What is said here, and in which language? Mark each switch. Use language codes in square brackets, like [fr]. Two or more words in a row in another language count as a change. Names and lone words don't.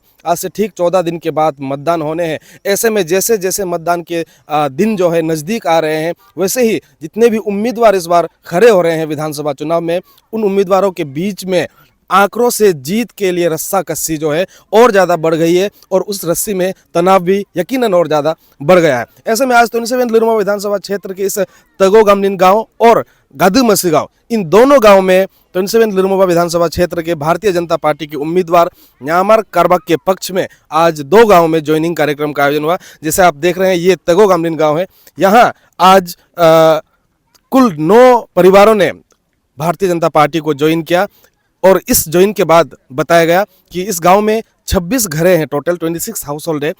[hi] आज से ठीक 14 दिन के बाद मतदान होने हैं। ऐसे में जैसे जैसे मतदान के दिन जो है नज़दीक आ रहे हैं, वैसे ही जितने भी उम्मीदवार इस बार खड़े हो रहे हैं विधानसभा चुनाव में, उन उम्मीदवारों के बीच में आंकड़ों से जीत के लिए रस्सा कस्सी जो है और ज़्यादा बढ़ गई है और उस रस्सी में तनाव भी यकीनन और ज़्यादा बढ़ गया है। ऐसे में आज 27 लिरुमोबा विधानसभा क्षेत्र के इस तगो गामलिन गाँव और गादुमसी गाँव, इन दोनों गाँव में 27 लिरुमोबा विधानसभा क्षेत्र के भारतीय जनता पार्टी के उम्मीदवार न्यामर कारबाक के पक्ष में आज 2 गाँव में ज्वाइनिंग कार्यक्रम का आयोजन हुआ। जैसे आप देख रहे हैं ये तगो गामलिन गाँव है। यहाँ आज कुल 9 परिवारों ने भारतीय जनता पार्टी को ज्वाइन किया और इस ज्वाइन के बाद बताया गया कि इस गांव में 26 घरें हैं, टोटल 26 हाउस होल्ड है।